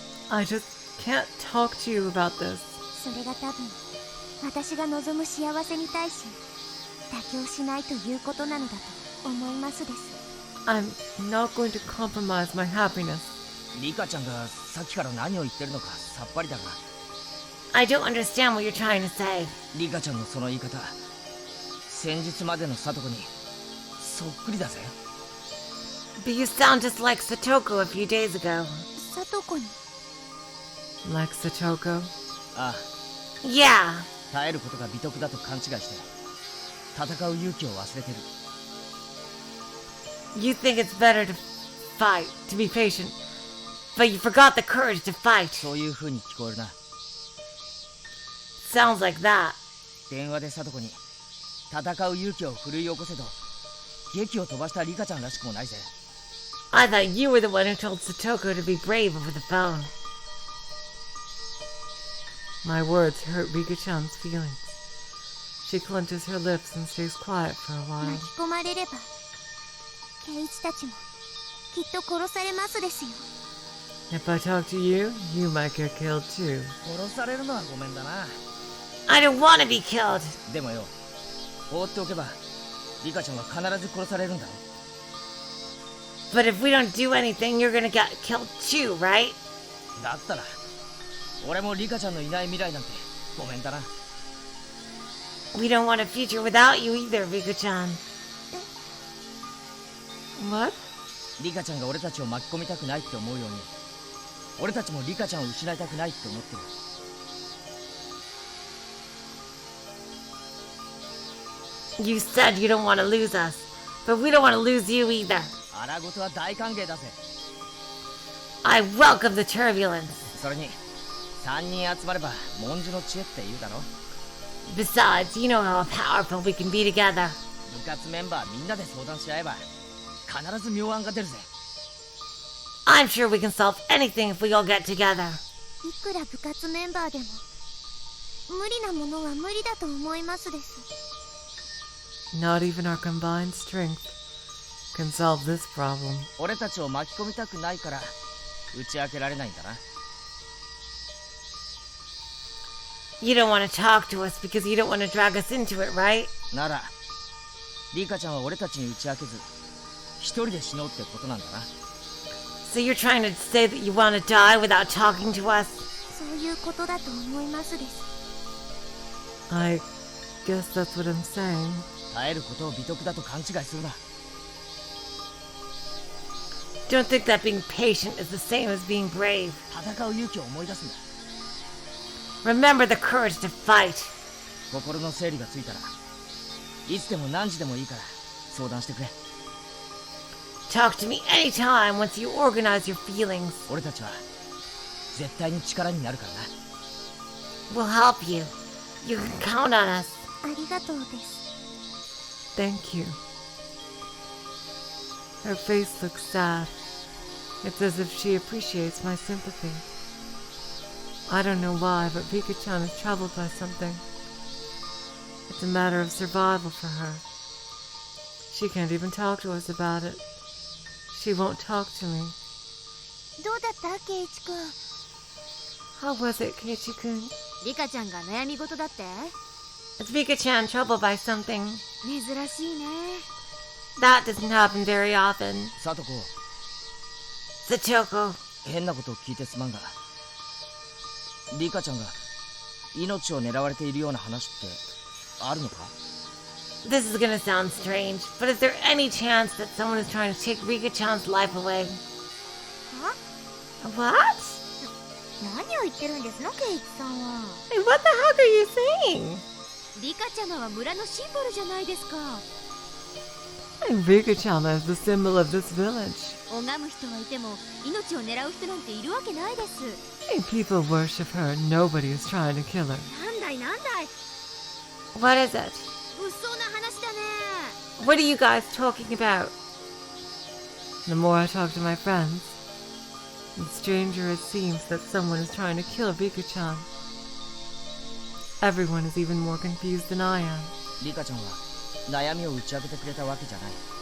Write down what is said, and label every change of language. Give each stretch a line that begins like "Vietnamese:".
English: I just can't talk to you about this.
Japanese: それが多分私が望む幸せに対し妥協しないということなのだと思いますです。
English: I'm not going to compromise my happiness.
Japanese: リカちゃんがさっきから何を言ってるのかさっぱりだが。
English: I don't understand what you're trying to say.
Japanese: リカちゃんのその言い方、先日までのサトコにそっくりだぜ。
English: But you sound just like Satoko a few days ago.
Japanese: サトコに
English: Like Satoko?
Japanese: ああ、
English: Yeah.
Japanese: 耐えることが美徳だと勘違いして戦う勇気を忘れてる。
English: You think it's better to fight, to be patient, but you forgot the courage to fight.
Japanese: そういう風に聞こえるな。
English: Sounds like that.
Japanese: 電話でサトコに戦う勇気を奮い起こせと劇を飛ばしたリカちゃんらしくもないぜ。
English: I thought you were the one who told Satoko to be brave over the phone. My words hurt Rika-chan's feelings. She clenches her lips and stays quiet for a while.
Japanese: 巻き込まれれば圭一たちもきっと殺されますですよ。
English: If I talk to you, you might get killed too.
Japanese: 殺されるのはごめんだな。
English: I don't want to be killed.
Japanese: でもよ、放っておけばリカちゃんは必ず殺されるんだろ。
English: But if we don't do anything, you're gonna get killed too, right?
Japanese: だったら俺もリカちゃんのいない未来なんてごめんだな。
English: We don't want a future without you either, Rika-chan. What?
Japanese: リカちゃんが俺たちを巻き込みたくないって思うように俺たちもリカちゃんを失いたくないって思ってる。
English: You said you don't want to lose us, but we don't want to lose you either.
Japanese: 荒事は大歓迎だぜ。
English: I welcome the turbulence.
Japanese: それに3人集まれば文殊の知恵って言うだろ。
English: Besides, you know how powerful we can be together.
Japanese: 部活メンバーみんなで相談し合えば必ず妙案が出るぜ。
English: I'm sure we can solve anything if we all get together.
Japanese: いくら部活メンバーでも無理なものは無理だと思いますです。
English: Not even our combined strength can solve this problem.
Japanese: 俺たちを巻き込みたくないから打ち明けられないんだな。
English: You don't want to talk to us because you don't want to drag us into it, right?
Japanese: ならリカちゃんは俺たちに打ち明けず一人で死のうってことなんだな。
English: So you're trying to say that you want to die without talking to us?
Japanese: そういうことだと思いますです。
English: I guess that's what I'm saying.
Japanese: 耐えることを美徳だと勘違いするな。
English: Don't think that being patient is the same as being brave.
Japanese: 戦う勇気を思い出すんだ。
English: Remember the courage to fight.
Japanese: 心の整理がついたらいつでも何時でもいいから相談してくれ。
English: Talk to me anytime once you organize your feelings.
Japanese: 俺たちは絶対に力になるからな。
English: We'll help you. You can count on us.
Japanese: ありがとうです。
English: Thank you. Her face looks sad. It's as if she appreciates my sympathy. I don't know why, but Rika-chan is troubled by something. It's a matter of survival for her. She can't even talk to us about it. She won't talk to me.
Japanese: どうだったケイチ君。
English: How was it, Keiichi-kun?
Japanese: リカちゃんが悩み事だって。
English: Is Rika-chan troubled by something?
Japanese: 珍しいね。
English: That doesn't happen very often.
Japanese: サトコ、
English: Satoko,
Japanese: 変なことを聞いてすまんがリカちゃんが命を狙われているような話ってあるのか？
English: this is gonna sound strange, but is there any chance that someone is trying to take Rika-chan's life away?
Japanese: は？
English: What?
Japanese: 何を言ってるんですのケイチさんは。
English: Hey, what the heck are you saying?
Japanese: リカちゃまは村のシンボルじゃないですか。
English: Rika-chan is the symbol of this village.
Japanese: 拝む人はいても命を狙う人なんているわけないです。
English: People worship her. Nobody is trying to kill her.
Japanese: なんだいなんだい。
English: What is it?
Japanese: 物騒な話だね。
English: What are you guys talking about? The more I talk to my friends, the stranger it seems that someone is trying to kill Rika-chan. Everyone is even more confused than I am.
Japanese: リカちゃんは悩みを打ち明けてくれたわけじゃない。